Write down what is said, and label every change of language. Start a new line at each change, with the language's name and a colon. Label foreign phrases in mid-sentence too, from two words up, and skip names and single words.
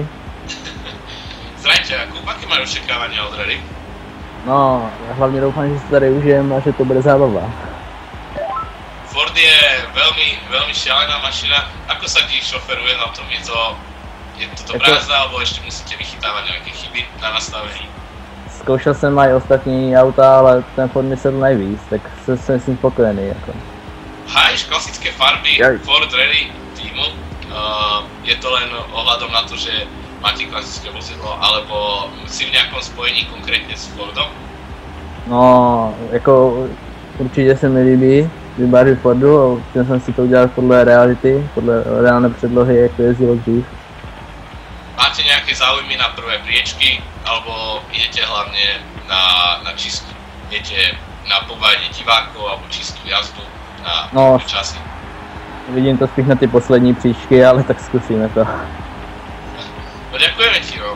Slovak: Zdravím ťa, Jakub, aké máš očakávania od rally? No, ja hlavne dúfam, že si tady užijem a že to bude zábava. Ford je veľmi šialená mašina. Ako sa ti šoferuje na tom? Je to brázda, alebo ešte musíte vychytávať nejaké chyby na nastavení?
Czech: Zkoušel jsem aj ostatní auta, ale ten Ford mi sedl nejvíc, tak jsem s ním spokojený. Jako. Hájíš klasické farby Ford Rally týmu.
Slovak: Je to len ohľadom na to, že máte klasické vozidlo, alebo si v nejakom spojení konkrétne s Fordom?
Czech: No, jako určitě se mi líbí výbary Fordu a chtěl jsem si to udělat podle reality, podle reálné předlohy, jak to jezdilo dřív.
Slovak: Máte nejaké záujmy na prvé priečky, alebo idete hlavne na čistú? Idete na pobavenie divákov, alebo čistú jazdu na časy?
Czech: Vidím to spíš na ty poslední příčky, ale tak zkusíme to.
Slovak: No ďakujeme ti, no.